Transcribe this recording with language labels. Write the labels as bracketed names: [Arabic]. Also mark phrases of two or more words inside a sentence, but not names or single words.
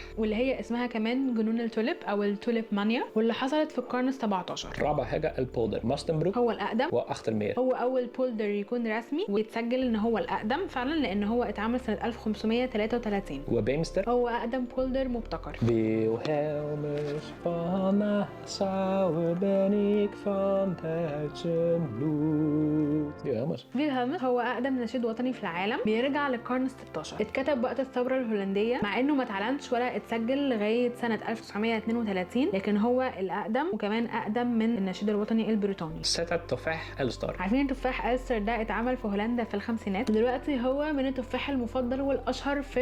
[Arabic] واللي هي اسمها كمان جنون التوليب او التوليب مانيا، واللي حصلت في القرن ال17. رابع حاجه البولدر ماستنبروك هو الاقدم واخترمير. هو اول بولدر يكون رسمي ويتسجل ان هو الاقدم فعلا، لان هو اتعمل سنه 1533. وبيمستر هو اقدم بولدر مبتكر. [Dutch] Wilhelmus van Nassau ben ik van Duitse bloed. [Arabic] فيلهلمس هو اقدم نشيد وطني في العالم، بيرجع للقرن ال16. اتكتب وقت الثوره الهولنديه، مع انه ما اتعلنش ولا اتسجل لغايه سنه 1932، لكن هو الاقدم وكمان اقدم من النشيد الوطني البريطاني. 6 تفاح ألستر. عارفين التفاح ألستر ده اتعمل في هولندا في الخمسينات، دلوقتي هو من التفاح المفضل والاشهر في اوروبا.